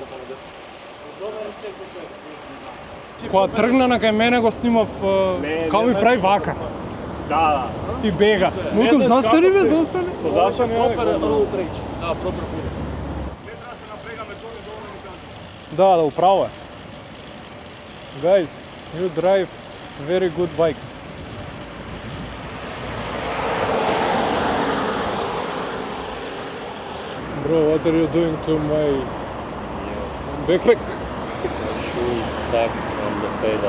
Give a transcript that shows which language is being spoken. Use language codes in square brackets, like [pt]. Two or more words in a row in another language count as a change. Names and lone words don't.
[mk] Кога тргна на кај мене го снимав, како ми прави вака. Да, И бега. Мукам, застани бе, застани. зашто не е? [en] Proper road rage. [mk] Да, [en] proper pure. [mk] Да, управо е. [en] Guys, you drive very good bikes. Bro, what are you doing to my backpack? Shoe is stuck on the pedal.